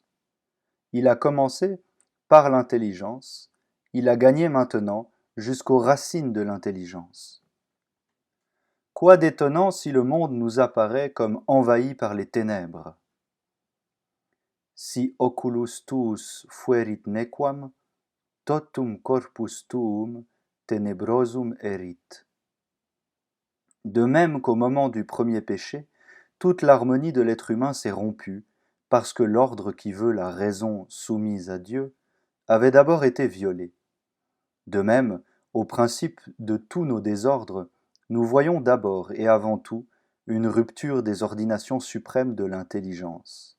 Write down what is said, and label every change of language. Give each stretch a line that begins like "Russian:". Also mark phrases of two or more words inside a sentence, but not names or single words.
French: Il a commencé par l'intelligence, il a gagné maintenant jusqu'aux racines de l'intelligence. Quoi d'étonnant si le monde nous apparaît comme envahi par les ténèbres?
Latin: Si oculus tuus fuerit nequam, totum corpus tuum tenebrosum erit.
French: De même qu'au moment du premier péché, toute l'harmonie de l'être humain s'est rompue, parce que l'ordre qui veut la raison soumise à Dieu avait d'abord été violé. De même, au principe de tous nos désordres, nous voyons d'abord et avant tout une rupture des ordinations suprêmes de l'intelligence.